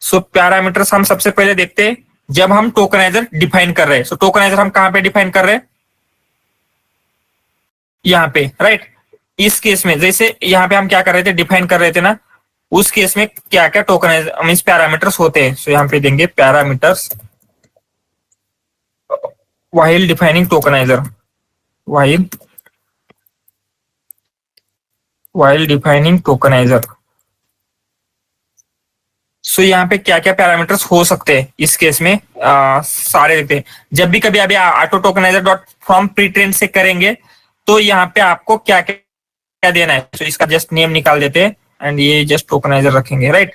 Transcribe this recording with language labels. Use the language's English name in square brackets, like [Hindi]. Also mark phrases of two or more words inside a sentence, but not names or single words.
[Hindi] सो पैरामीटर्स हम सबसे पहले देखते हैं जब हम [English] tokenizer define [Hindi] कर रहे हैं। सो [English] tokenizer [Hindi] कहां पे डिफाइन कर रहे हैं, यहाँ पे, राइट। इस केस में जैसे यहाँ पे हम क्या कर रहे थे, डिफाइन कर रहे थे ना, उस केस में क्या क्या [English] tokenizer means parameters [Hindi] होते हैं। सो यहाँ पे देंगे पैरामीटर्स [English] while defining tokenizer, while defining tokenizer। [Hindi] सो यहाँ पे क्या क्या पैरामीटर्स हो सकते हैं इस केस में सारे देखते हैं। जब भी कभी अभी [English] auto tokenizer dot from pretrain [Hindi] से करेंगे तो यहाँ पे आपको क्या क्या देना है। सो इसका [English] just name [Hindi] निकाल देते हैं एंड ये [English] just tokenizer [Hindi] रखेंगे, राइट।